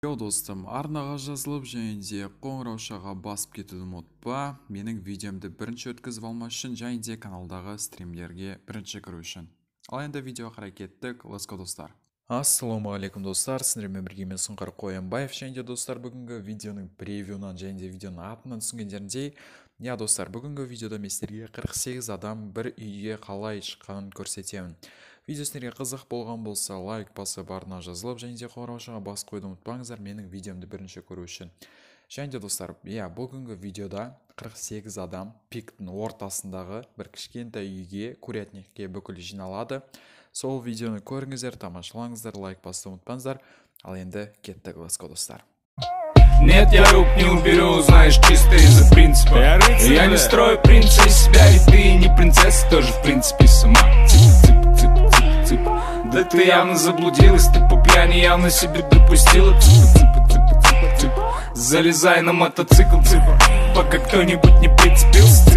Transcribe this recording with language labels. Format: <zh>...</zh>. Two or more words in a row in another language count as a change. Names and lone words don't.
<kk>Достым, арнаға жазылып және де қоңыраушаға басып кетуді ұмытпа. Менің видеомды бірінші өткізіп алмас үшін және де каналдағы стримлерге бірінші кіру үшін. Ал енді видео қарай кеттік.</kk> <en>Let's go,</en> <kk>достар. Ассалаумағалейкум, достар. Сіздермен бірге мен Сұңқар Қоянбаев. Және де достар, бүгінгі видеоның превьюнан және де видеоның атынан түсінгендеріндей, достар, бүгінгі видеода мен сіздерге 48 адам бір үйге қалай шыққанын көрсетемін. Видео сіздерге қызық болған болса, лайк басып арна жазылып және де қоңыраушаға бас қойды ұмытпаңыздар менің видеомды бірінші көру үшін. Және де достар, бүгінгі видеода 48 адам пиктің ортасындағы бір кішкентай үйге, курятникке бүкіл жиналады. Сол видеоны көріңіздер, тамашалаңыздар, лайк басты ұмытпаңыздар. Ал енді кеттік,</kk> <en>let's go,</en> <kk>достар.</kk> <ru>Нет, я рук не уберу, знаешь, чисто из-за принципа. Я не строю принца из себя, и ты не принцесса, тоже в принципе сама. Да ты явно заблудилась, ты по пьяни явно себе допустила. Залезай на мотоцикл, пока кто-нибудь не прицепился.</ru>